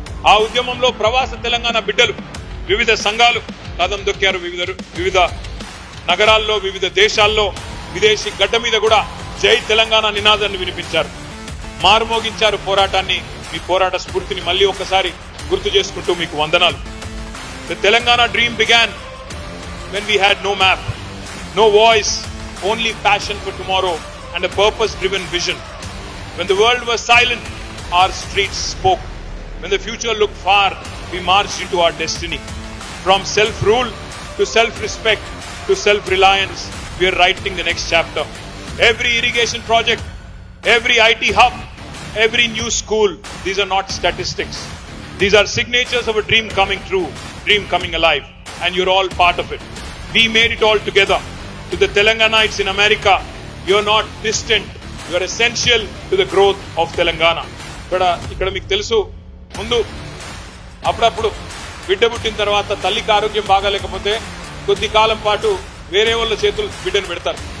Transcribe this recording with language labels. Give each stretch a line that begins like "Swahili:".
Telugu: ఆ ఉద్యమంలో ప్రవాస తెలంగాణ బిడ్డలు, వివిధ సంఘాలు కదం దొక్కారు. వివిధ నగరాల్లో, వివిధ దేశాల్లో, విదేశీ గడ్డ మీద కూడా జై తెలంగాణ నినాదాన్ని వినిపించారు, మారుమోగించారు పోరాటాన్ని. మీ పోరాట స్ఫూర్తిని మళ్ళీ ఒకసారి గుర్తు చేసుకుంటూ మీకు వందనాలు.
English: The Telangana dream began when we had no map, no voice, only passion for tomorrow and a purpose-driven vision. When the world was silent, our streets spoke. When the future looked far, we marched into our destiny. From self-rule to self-respect to self-reliance, we are writing the next chapter. Every irrigation project, every IT hub, every new school, these are not statistics. These are signatures of a dream coming true, dream coming alive, and you're all part of it. We made it all together. To the Telanganites in America, you're not distant, you're essential to the growth of Telangana.
Telugu: ఇక్కడ మీకు తెలుసు, ముందు అప్పుడప్పుడు బిడ్డ పుట్టిన తర్వాత తల్లికి ఆరోగ్యం బాగాలేకపోతే కొద్ది కాలం పాటు వేరే వాళ్ళ చేతులు బిడ్డను పెడతారు.